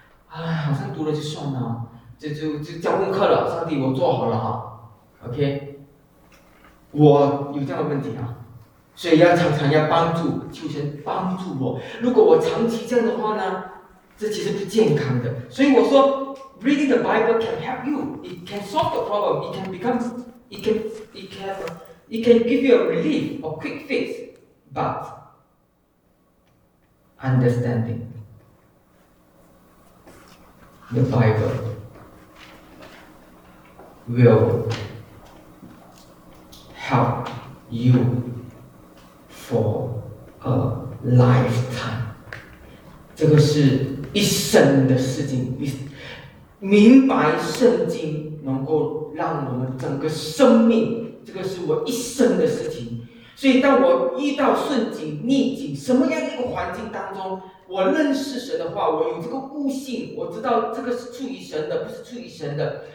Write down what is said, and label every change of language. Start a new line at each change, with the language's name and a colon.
Chinese: 哎，好像读了就算了，就交功课了，上帝我做好了哈 ，OK。我有这样的问题啊。所以要常常要帮助，求神帮助我。如果我长期这样的话呢，这其实不健康的。所以我说
English: ，reading the Bible can help you. It can solve the problem. It can become, it can give you a relief or quick fix. But understanding the Bible will help you. For a lifetime，
Chinese: 这个是一生的事情。明白圣经能够让我们整个生命，这个是我一生的事情。所以当我遇到顺境、逆境，什么样一个环境当中，我认识神的话，我有这个悟性，我知道这个是出于神的，不是出于神的。